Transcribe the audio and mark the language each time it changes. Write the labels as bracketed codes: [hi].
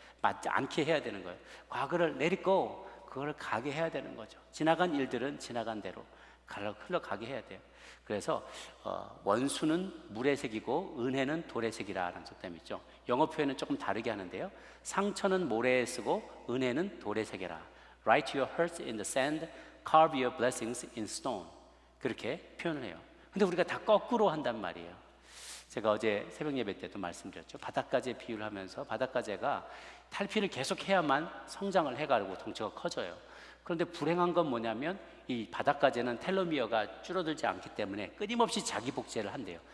[ko] 맞지 않게 해야 되는 거예요. 과거를 [en] let it go, [ko] 그걸 가게 해야 되는 거죠. 지나간 일들은 지나간 대로 흘러가게 해야 돼요. 그래서 원수는 물의 색이고 은혜는 돌의 색이라는 속담이 있죠. 영어 표현은 조금 다르게 하는데요. 상처는 모래에 쓰고 은혜는 돌에 새겨라. [en] Write your hurts in the sand, carve your blessings in stone. [ko] 그렇게 표현을 해요. 근데 우리가 다 거꾸로 한단 말이에요. 제가 어제 새벽 예배 때도 말씀드렸죠. 바닷가재 비유를 하면서 바닷가재가 탈피를 계속 해야만 성장을 해가지고 덩치가 커져요. 그런데 불행한 건 뭐냐면 이 바닷가재는 텔로미어가 줄어들지 않기 때문에 끊임없이 자기 복제를 한대요.